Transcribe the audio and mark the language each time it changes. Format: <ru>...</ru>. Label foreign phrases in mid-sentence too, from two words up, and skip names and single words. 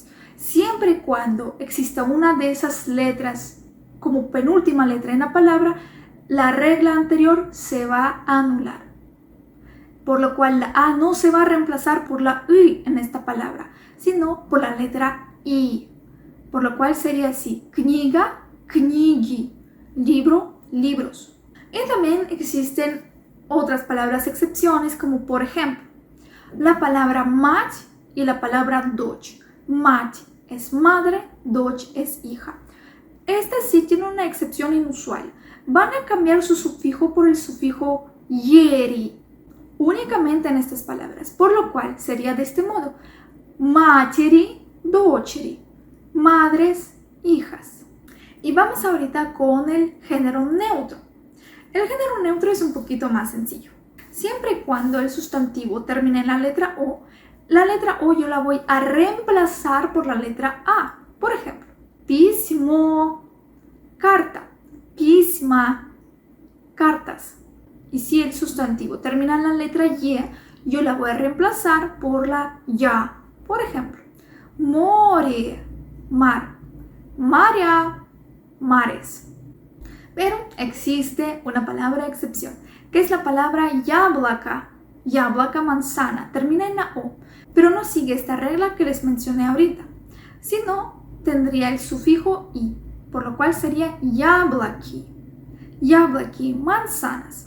<es>Siempre y cuando exista una de esas letras como penúltima letra en la palabra, la regla anterior se va a anular. Por lo cual la a no se va a reemplazar por la i en esta palabra, sino por la letra i. Por lo cual sería así:</es> <ru>книга, книги,</ru> <es>libro, libros. Y también existen otras palabras excepciones, como por ejemplo la palabra mать y la palabra дочь. Mать es madre, дочь es hija. Esta sí tiene una excepción inusual. Van a cambiar su sufijo por el sufijo yeri, únicamente en estas palabras, por lo cual sería de este modo:</es> <ru>матери, дочери,</ru> <es>madres, hijas. Y vamos ahorita con el género neutro. El género neutro es un poquito más sencillo. Siempre y cuando el sustantivo termine en la letra O yo la voy a reemplazar por la letra A. Por ejemplo, письмо, carta, письма, cartas. Y si el sustantivo termina en la letra Y, yo la voy a reemplazar por la ya. Por ejemplo,</es> <ru>море, mar, моря,</ru> <es>mares. Pero existe una palabra excepción, que es la palabra</es> <ru>яблоко, яблоко,</ru> <es>manzana, termina en la O, pero no sigue esta regla que les mencioné ahorita, sino tendría el sufijo i, por lo cual sería</es> <ru>яблоки, яблоки,</ru> <es>manzanas.</es>